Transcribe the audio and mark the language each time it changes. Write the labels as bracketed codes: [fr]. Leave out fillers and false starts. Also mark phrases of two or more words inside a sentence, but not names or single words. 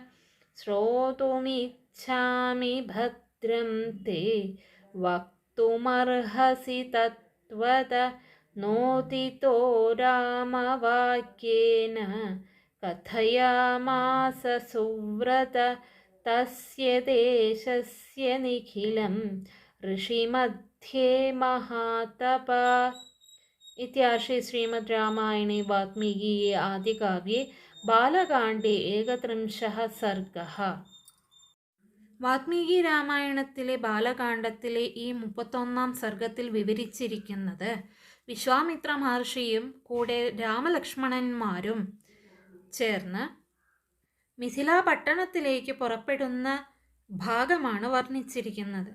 [sa] श्रोतुमिच्छामि भद्रं ते वक्तुमर्हसि तत्त्वद नोदितो रामवाक्येन कथयामास सुव्रत तस्य देशस्य निखिलं ऋषिमध्ये महातपा। इत्यार्षे श्रीमद् रामायणे वाल्मीकिये आदिकाव्ये ബാലകാണ്ഡേ ഏകത്രിംശഃ സർഗഃ. [ml] വാൽമീകി രാമായണത്തിലെ ബാലകാണ്ഡത്തിലെ ഈ 31-ാം സർഗത്തിൽ വിവരിച്ചിരിക്കുന്നത് വിശ്വാമിത്ര മഹർഷിയും കൂടെ രാമലക്ഷ്മണന്മാരും ചേർന്ന് മിഥിലാ പട്ടണത്തിലേക്ക് പുറപ്പെടുന്ന ഭാഗമാണ് വർണ്ണിച്ചിരിക്കുന്നത്.